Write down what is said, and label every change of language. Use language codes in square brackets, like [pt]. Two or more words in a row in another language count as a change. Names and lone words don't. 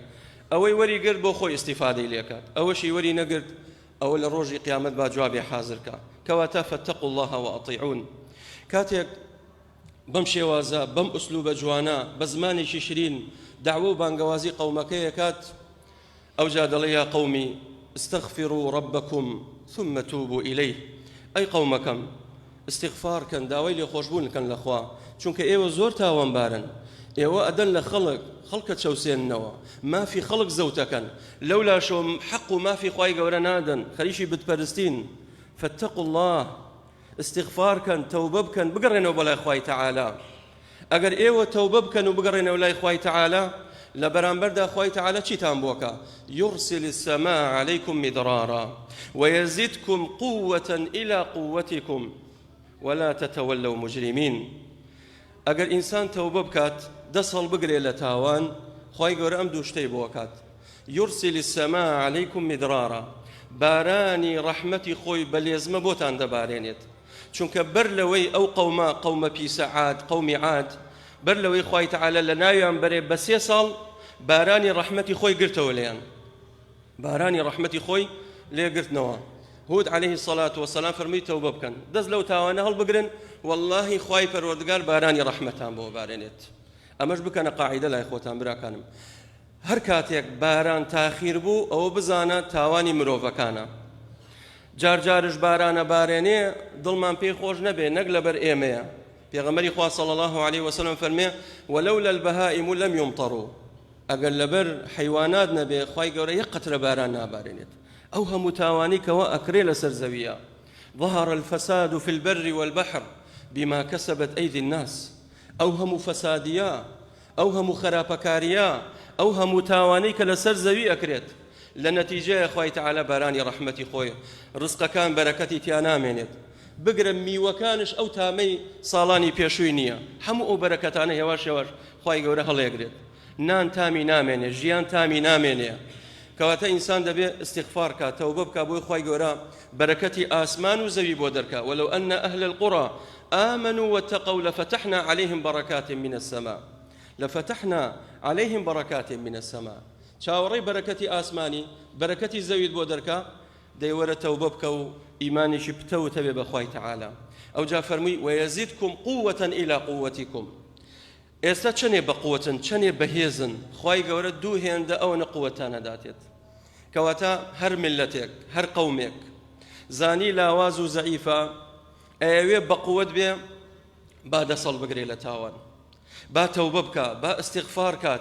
[ckb] ئەوەی وەری گرت بۆ خۆی ئیستیفادەی لێکات، ئەوەشی وەری نەگرت ئەوە لە ڕۆژی قیامەت با جوابی حازرکە. کەواتە [ar] فاتقوا الله وأطیعون. [ckb] کاتێک بەم شێوازە بەم ئوسلوبە جوانە بە زمانێکی شرین دعوە و بانگەوازی قەومەکەی کات، ئەوجا دەڵێ [ar] یا قەومی استغفروا ربكم ثم توبوا إليه. [ckb] ئەی قەومەکەم استغفار کەن، داوای لێخۆشبوون کەن لەخوا، چونکە ئێوە زۆر تاوانبارن، ئێوە ئەدەن لە خەڵکە چەوسێننەوە، مافی خەڵک زەوتەکەن، لەولا شۆ حەق و مافی خوای گەورە نادەن، خەریکی بتپەرستین. [ar] فاتقوا الله، [ckb] استغفارکەن، تەوبە بکەن، بگەڕێنەوە بەلای خوای تەعالا. ئەگەر ئێوە تەوبە بکەن و بگەڕێنەوە لای خوای تەعالا، لە بەرامبەردا خوای تەعالا چیتان بۆکە؟ [ar] يرسل السماء عليكم مدرارا ويزدكم قوة إلى قوتكم ولا تتولوا مجرمين. [ckb] ئەگەر ئینسان تەوبە بکات، دەسەڵ بگرێ لە تاوان، خوای گەورە ئەم دوو شتەی بۆکات. [ar] يرسل السماء عليكم مدرارا، [ckb] بارانی ڕەحمەتی خۆی بەلێزمە بۆتان دەبارێنێت. چونکە بەر لەوەی ئەو قەومە پیسە عاد، قەومی عاد، بەر لەوەی خوای تەعالا لە ناویان بەرێ بە 3 ساڵ بارانی ڕەحمەتی خۆی گرتەوە لێیان، بارانی ڕەحمەتی خۆی لێگرتنەوە. هود [ar] عليه الصلاة والسلام [ckb] فەرمووی تەوبە بکەن، دەست لەو تاوانە هەڵبگرن، واللهی خوای پەروەردگار بارانی ڕەحمەتان بۆ بارێنێت. ئەمەش بکەنە قاعیدە لای خۆتان براکانم. هەر کاتێک باران تاخیر بوو، ئەوە بزانە تاوانی مرۆڤەکانە. جارجارش بارانە بارێنێ، دڵمان پێی خۆش نەبێ، نەک لەبەر ئێمەیە. پێغەمبەری خوا [ar] صلی الله عليه وسلم [ckb] فەرمێ [ar] ولولا البهائم لم يمطروا، [ckb] ئەگەر لەبەر حیوانات نەبێ، خوای گەورە یەک قەترە باران نابارێنێت. ئەو هەموو تاوانی کەوە ئەکرێ لەسەر زەویە. [ar] ظهر الفساد في البر والبحر بما كسبت أيدي الناس. [ckb] ئەو هەموو فەسادیە، ئەو هەموو خراپەکاریە، ئەو هەموو تاوانەی کە لەسەر زەوی ئەکرێت، لە نەتیجەیە خوای تەعالا بارانی ڕەحمەتی خۆی، ڕزقەکان بەرەکەتی تیا نامێنێت. بگرە میوەکانش ئەو تامەی ساڵانی پێشووی نییە، هەموو ئەو بەرەکەتانە هێواش هێواش خوای گەورە هەڵێگرێت. نان تامی نامێنێ، ژیان تامی نامێنێ. کەواتە ئینسان دەبێت استغفار کات، تەوبە بکات بۆی خوای گەورە بەرەکەتی ئاسمان و زەوی بۆ دەرکات. [ar] ولو أن أهل القرى آمنوا واتقوا لفتحنا عليهم بركات من السماء، لفتحنا عليهم بركات من السماء. [ckb] چاوەڕێی بەرەکەتی ئاسمانی، بەرەکەتی زەویت بۆ دەرکات، دەیوەرە تەوبە بکە و ئیمانیشی پتەوتە بێ بەخوای تەعالا. ئەو جا فەرمووی [ar] ويزدكم قوة إلى قوتكم. [ckb] ئێستا چەنێ بە قوتن، چەنێ بەهێزن، خوای گەورە دوو هێندە ئەوەنە قووەتانە داتێت. کەواتە هەر ملەتێک، هەر قەومێک زانی لاواز و زەعیفە، ئەوێ بە قووەت بێ، با دەسەڵ بگرێ لە تاوان، با تەوبە بکە، با استغفار کات.